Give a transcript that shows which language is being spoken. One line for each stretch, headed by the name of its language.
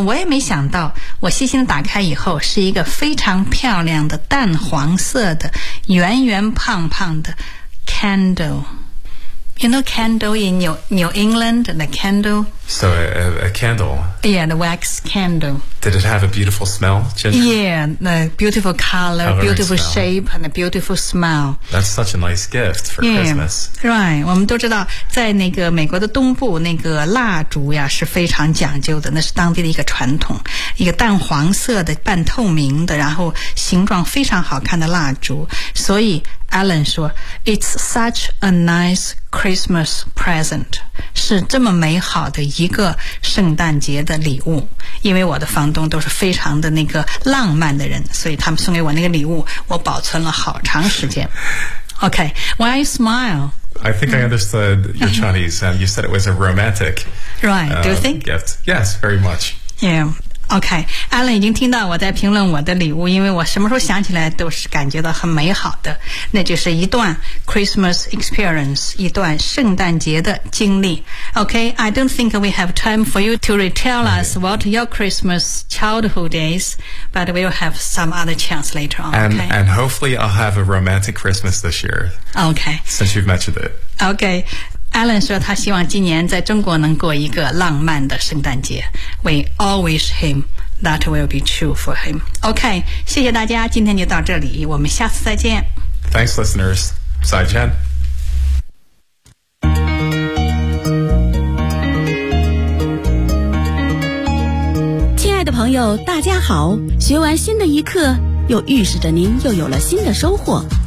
Chinese: 我也没想到，我细心打开以后是一个非常漂亮的淡黄色的圆圆胖胖的 candle。
English: You know candle in New England, the candle? So a candle. Yeah, the wax candle. Did it have a beautiful smell, Ginger? Yeah, the beautiful color, beautiful shape, and a beautiful smell. That's such a nice gift for Christmas.
Chinese: Right, 我们都知道在那个美国的东部那个蜡烛呀是非常讲究的，那是当地的一个传统，一个淡黄色的半透明的，然后形状非常好看的蜡烛，所以Alan 说
English: It's such a nice Christmas present，
Chinese: 是这么美好的一个圣诞节的礼物。因为我的房东都是非常的那个浪漫的人，所以他们送给我那个礼物我保存了好长时间。
English: OK, why you smile? I think I understood your Chinese and you said it was a romantic Right, do you think? Gift. Yes, very much.
Chinese: YeahOK,Alan 已经听到我在评论我的礼物，因为我什么时候想起来都是感觉到很美好的，那就是一段
English: Christmas experience，
Chinese: 一段圣诞节的经历。
English: OK, I don't think we have time for you to retell us what your Christmas childhood is, but we'll have some other chance later on, okay? And hopefully I'll have a romantic Christmas this year. OK. Since you've mentioned it.
Chinese: OK,Alan 说他希望今年在中国能过一个浪漫的圣诞节。
English: We all wish him that will be true for him.
Chinese: OK, 谢谢大家，今天就到这里，我们下次再见。
English: Thanks listeners,
Chinese: 再见。亲爱的朋友大家好，学完新的一课又预示着您又有了新的收获。